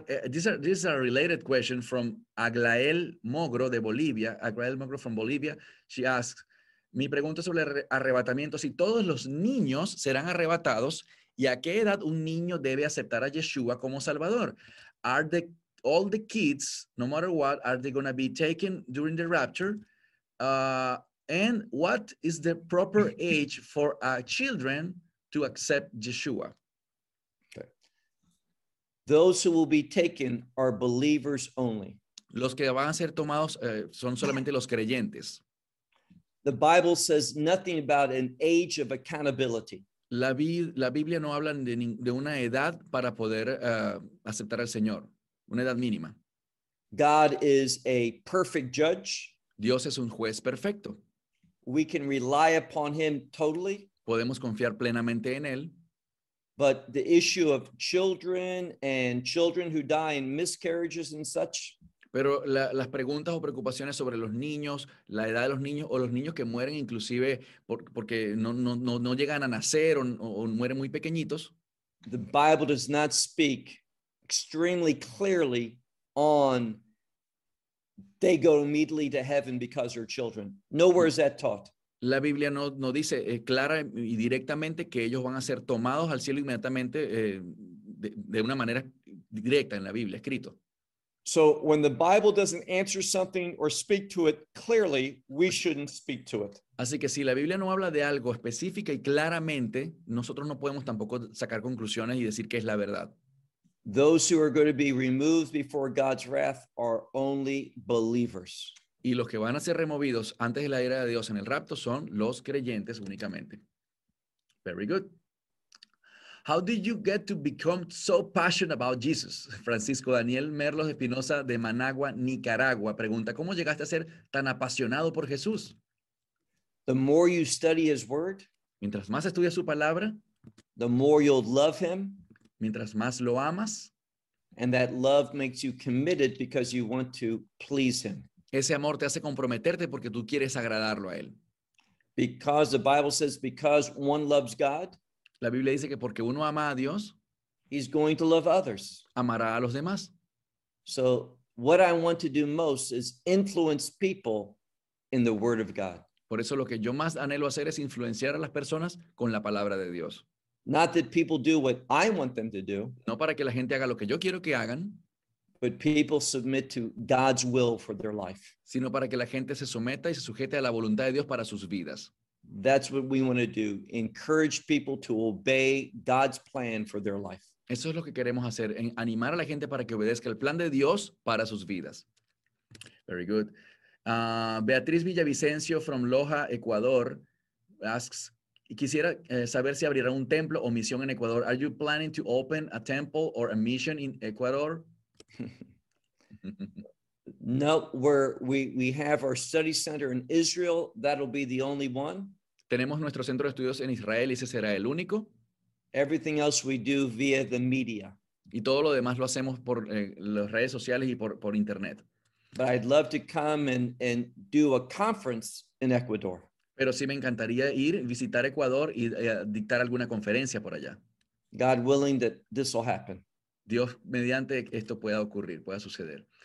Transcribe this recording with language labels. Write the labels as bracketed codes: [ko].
[en] This is a related question from Aglael Mogro de Bolivia. Aglael Mogro from Bolivia. She asks, [es] mi pregunta sobre el arrebatamiento, si todos los niños serán arrebatados, ¿y a qué edad un niño debe aceptar a Yeshua como Salvador? [en] Are the all the kids, no matter what, are they going to be taken during the rapture? And what is the proper age for a children to accept Yeshua? Those who will be taken are believers only. [es] Los que van a ser tomados son solamente los creyentes. [en] The Bible says nothing about an age of accountability. [es] La Biblia no habla de una edad para poder aceptar al Señor, una edad mínima. [en] God is a perfect judge. [es] Dios es un juez perfecto. [en] We can rely upon him totally. [es] Podemos confiar plenamente en él. [en] But the issue of children and children who die in miscarriages and such. [es] Pero las preguntas o preocupaciones sobre los niños, la edad de los niños o los niños que mueren inclusive porque no llegan a nacer o mueren muy pequeñitos. [en] The Bible does not speak extremely clearly on they go immediately to heaven because they're children. Nowhere is that taught. [es] La Biblia no dice clara y directamente que ellos van a ser tomados al cielo inmediatamente de una manera directa en la Biblia, escrito. [en] So when the Bible doesn't answer something or speak to it clearly, we shouldn't speak to it. [es] Así que si la Biblia no habla de algo específica y claramente, nosotros no podemos tampoco sacar conclusiones y decir que es la verdad. [en] Those who are going to be removed before God's wrath are only believers. [es] Y los que van a ser removidos antes de la ira de Dios en el rapto son los creyentes únicamente. [en] Very good. How did you get to become so passionate about Jesus? [es] Francisco Daniel Merlos Espinosa de Managua, Nicaragua, pregunta, ¿cómo llegaste a ser tan apasionado por Jesús? [en] The more you study his word, [es] mientras más estudias su palabra, [en] the more you'll love him, [es] mientras más lo amas, [en] and that love makes you committed because you want to please him. [es] Ese amor te hace comprometerte porque tú quieres agradarlo a él. [en] Because the Bible says, because one loves God, [es] la Biblia dice que porque uno ama a Dios, [en] he's going to love others. [es] Amará a los demás. [en] So what I want to do most is influence people in the word of God. [es] Por eso lo que yo más anhelo hacer es influenciar a las personas con la palabra de Dios. [en] Not that people do what I want them to do. [es] No para que la gente haga lo que yo quiero que hagan. [en] But people submit to God's will for their life. [es] Sino para que la gente se someta y se sujete a la voluntad de Dios para sus vidas. [en] That's what we want to do. Encourage people to obey God's plan for their life. [es] Eso es lo que queremos hacer. Animar a la gente para que obedezca el plan de Dios para sus vidas. [en] Very good. [es] Beatriz Villavicencio [en] from Loja, Ecuador asks, [es] quisiera saber si abrirá un templo o misión en Ecuador. [en] Are you planning to open a temple or a mission in Ecuador? No, we have our study center in Israel. That'll be the only one. [es] Tenemos nuestro centro de estudios en Israel y ese será el único. [en] Everything else we do via the media. [es] Y todo lo demás lo hacemos por las redes sociales y por internet. [en] But I'd love to come and do a conference in Ecuador. [es] Pero sí me encantaría ir visitar Ecuador y dictar alguna conferencia por allá. [en] God willing that this will happen. [es] Dios mediante esto pueda ocurrir, pueda suceder.